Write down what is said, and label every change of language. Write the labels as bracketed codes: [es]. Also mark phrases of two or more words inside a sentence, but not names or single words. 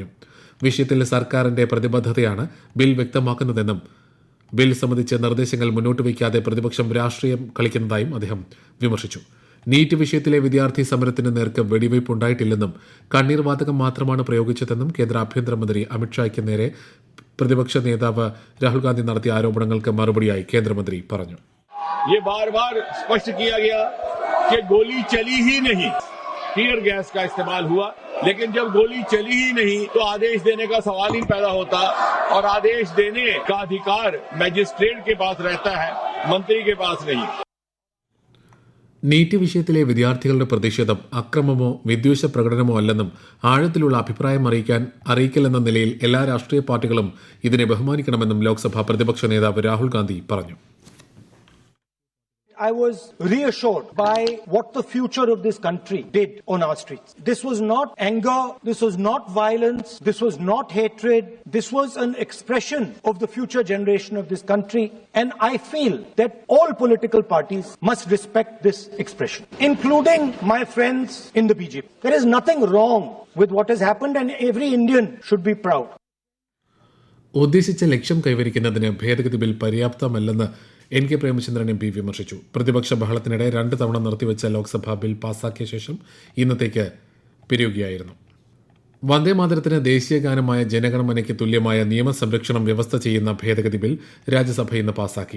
[ml] വിഷയത്തിൽ സർക്കാരിന്റെ പ്രതിബദ്ധതയാണ് ബിൽ വ്യക്തമാക്കുന്നതെന്നും ബിൽ സംബന്ധിച്ച് നിർദ്ദേശങ്ങൾ മുന്നോട്ട് വയ്ക്കാതെ പ്രതിപക്ഷം രാഷ്ട്രീയം കളിക്കുന്നതായും അദ്ദേഹം വിമർശിച്ചു. നീറ്റ് വിഷയത്തിലെ വിദ്യാർത്ഥി സമരത്തിന് നേർക്ക് വെടിവയ്പ് ഉണ്ടായിട്ടില്ലെന്നും കണ്ണീർ വാതകം മാത്രമാണ് പ്രയോഗിച്ചതെന്നും കേന്ദ്ര ആഭ്യന്തരമന്ത്രി അമിത്ഷായ്ക്ക് നേരെ പ്രതിപക്ഷ നേതാവ് രാഹുൽ ഗാന്ധി നടത്തിയ ആരോപണങ്ങൾക്ക് മറുപടിയായി കേന്ദ്രമന്ത്രി പറഞ്ഞു. [hi] ये बार-बार स्पष्ट किया गया कि गोली चली ही नहीं, [en] tear gas [hi] का इस्तेमाल हुआ, लेकिन जब गोली चली ही नहीं तो आदेश देने का सवाल ही पैदा होता और आदेश देने का अधिकार मजिस्ट्रेट के पास रहता है, मंत्री के पास नहीं. [ml] നീറ്റ് വിഷയത്തിലെ വിദ്യാർത്ഥികളുടെ പ്രതിഷേധം അക്രമമോ വിദ്വേഷ പ്രകടനമോ അല്ലെന്നും ആഴത്തിലുള്ള അഭിപ്രായം അറിയിക്കലെന്ന നിലയിൽ എല്ലാ രാഷ്ട്രീയ പാർട്ടികളും ഇതിനെ ബഹുമാനിക്കണമെന്നും ലോക്സഭാ പ്രതിപക്ഷ നേതാവ് രാഹുൽ ഗാന്ധി പറഞ്ഞു. [en] I was reassured by what the future of this country did on our streets. This was not anger, this was not violence, this was not hatred, this was an expression of the future generation of this country, and I feel that all political parties must respect this expression, including my friends in the BJP. There is nothing wrong with what has happened and every Indian should be proud. [ml] ഉദ്ദേശിച്ച ലക്ഷ്യം കൈവരിക്കുന്നതിന് ഭേദഗതി ബിൽ പര്യാപ്തമല്ലെന്ന് NK പ്രേമചന്ദ്രൻ MP വിമർശിച്ചു. പ്രതിപക്ഷ ബഹളത്തിനിടെ 2 തവണ നിർത്തിവെച്ച ലോക്സഭ ബിൽ പാസാക്കിയ ശേഷം ഇന്നത്തേക്ക് പിരിയുകയായിരുന്നു. വന്ദേ മാതരത്തിന് ദേശീയ ഗാനമായ ജനഗണമനയ്ക്ക് തുല്യമായ നിയമസംരക്ഷണം വ്യവസ്ഥ ചെയ്യുന്ന ഭേദഗതി ബിൽ രാജ്യസഭ ഇന്ന് പാസാക്കി.